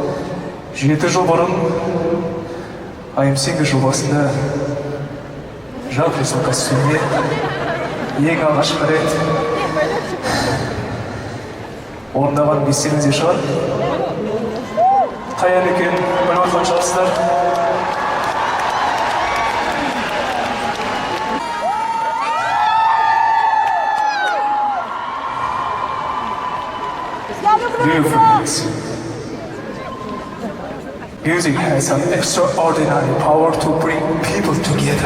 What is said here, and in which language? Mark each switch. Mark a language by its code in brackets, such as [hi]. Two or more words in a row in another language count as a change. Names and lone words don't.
[kk] 7 жыл бұрын IM8 жобасында Жан-Клод костюмде ең алғашқы рет орындаған естеріңізде шығар. Қай ән екенін біліп отырған шығарсыздар. [en] Dear friends, music has an extraordinary power to bring people together.